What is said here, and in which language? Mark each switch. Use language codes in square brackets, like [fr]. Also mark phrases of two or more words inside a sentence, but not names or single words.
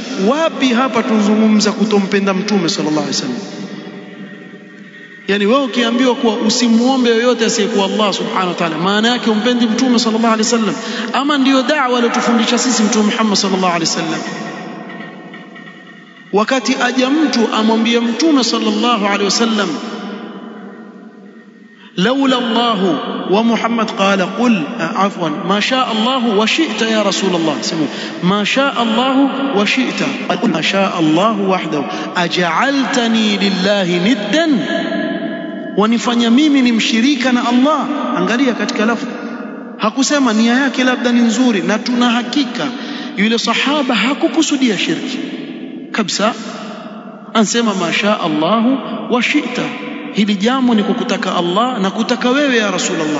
[sw] Wapi hapa tuzungumza kutompenda mtume [ar] صلى الله عليه وسلم? [sw] yani wewe ukiambiwa kuwa usimuombe yoyote asiyekuwa Allah [ar] سبحانه وتعالى, [sw] maana yake umpendi mtume [ar] صلى الله عليه وسلم? [sw] Ama ndiyo da'wa aliyotufundisha sisi mtume Muhammad [ar] صلى الله عليه وسلم? [sw] Wakati aja mtu amwambie mtume [ar] صلى الله عليه وسلم لولا الله ومحمد قال قل عفوا ما شاء الله وشئت يا رسول الله، ما شاء الله وشئت، قل ما شاء الله وحده أجعلتني لله ندا [sw] wanifanya mimi ni mshirika na Allah. Angalia katika lafzi, hakusema nia yake labda ni nzuri, na tuna hakika yule sahaba hakukusudia shirki kabisa. Ansema [ar] ما شاء الله وشئت, [sw] hili jambo ni kukutaka Allah na kutaka wewe [ar] يا رسول الله.